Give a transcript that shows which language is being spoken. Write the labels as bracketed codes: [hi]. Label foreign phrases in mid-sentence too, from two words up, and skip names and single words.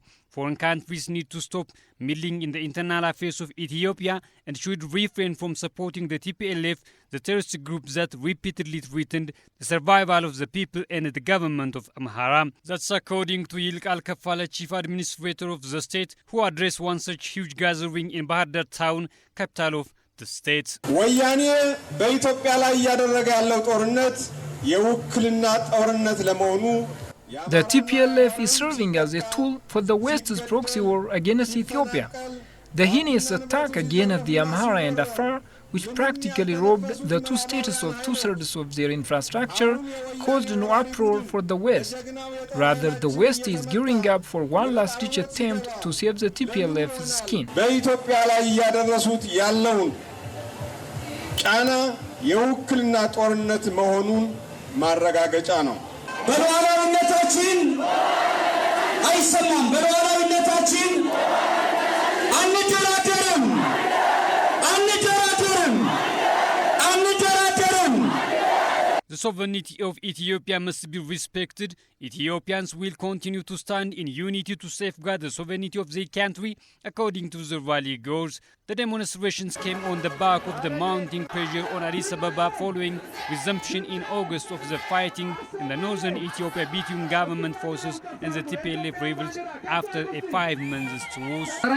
[en] Foreign countries need to stop meddling in the internal affairs of Ethiopia and should refrain from supporting the TPLF, the terrorist group that repeatedly threatened the survival of the people and the government of Amhara. That's according to Yilkal Kafala, chief administrator of the state, who addressed one such huge gathering in Bahar Dar town, capital of the state. [am] ወያኔ በኢትዮጵያ ላይ እያደረገ ያለው ጦርነት የውክልና ጦርነት ለመሆኑ [en] The TPLF is serving as a tool for the West's proxy war against Ethiopia. The heinous attack against the Amhara and Afar, which practically robbed the two states of two-thirds of their infrastructure, caused no uproar for the West. Rather, the West is gearing up for one last-ditch attempt to save the TPLF's skin. [am] በኢትዮጵያ ላይ እያደረሱት ያለውን ጫና የውክልና ጦርነት መሆኑን ማረጋገጫ ነው። በሉዓላዊነታችን አይሰማም። በሉዓላዊነታችን አንደራደርም አንደራደርም አንደራደርም። [en] The sovereignty of Ethiopia must be respected. Ethiopians will continue to stand in unity to safeguard the sovereignty of their country, according to the rally goals. The demonstrations came on the back of the mounting pressure on Addis Ababa following resumption in August of the fighting in the northern Ethiopia between government forces and the TPLF rebels after a 5-month truce.